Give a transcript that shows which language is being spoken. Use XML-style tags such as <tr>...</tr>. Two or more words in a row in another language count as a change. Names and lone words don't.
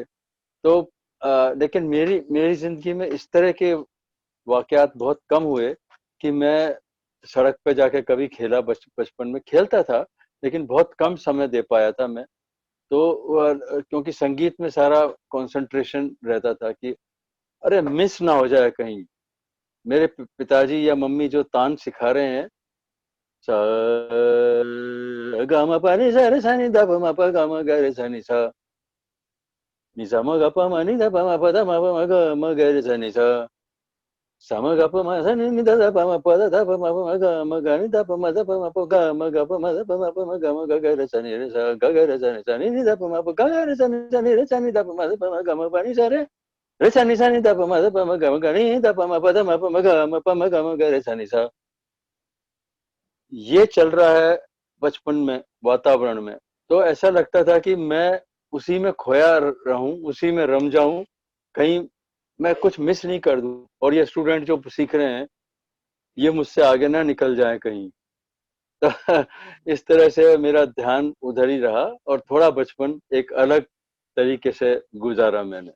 <hi>तो लेकिन मेरी मेरी जिंदगी में इस तरह के वाकयात बहुत कम हुए कि मैं सड़क पे जाके कभी खेला। बचपन में खेलता था, लेकिन बहुत कम समय दे पाया था मैं। तो क्योंकि संगीत में सारा कंसंट्रेशन रहता था कि अरे मिस ना हो जाए कहीं। मेरे पिताजी या मम्मी जो तान सिखा रहे हैं, स ग म प नि सा रे सा नि ध प म प ग म ग रे सा नि सा नि सा म ग प म नि ध प म प ध म प म ग म ग रे सा नि सा सा म ग प म सा नि नि ध ध प म प ध ध प म प म ग म ग नि ध प म ध प म प ग म ग प म ध प म प म ग म ग ग रे सा नि रे सा ग ग रे सा नि सा नि नि ध प म प ग ग रे सा नि सा नि रे सा नि ध प म ध प म ग म प नि सा रे रे सा नि ध प म ध प म ग म ग नि ध प म प ध म प म ग म प म ग म ग रे सा नि सा। ये चल रहा है बचपन में वातावरण में। तो ऐसा लगता था कि मैं उसी में खोया रहूं, उसी में रम जाऊं, कहीं मैं कुछ मिस नहीं कर दूं। और ये स्टूडेंट जो सीख रहे हैं, ये मुझसे आगे ना निकल जाए कहीं। तो इस तरह से मेरा ध्यान उधर ही रहा, और थोड़ा बचपन एक अलग तरीके से गुजारा मैंने।</hi>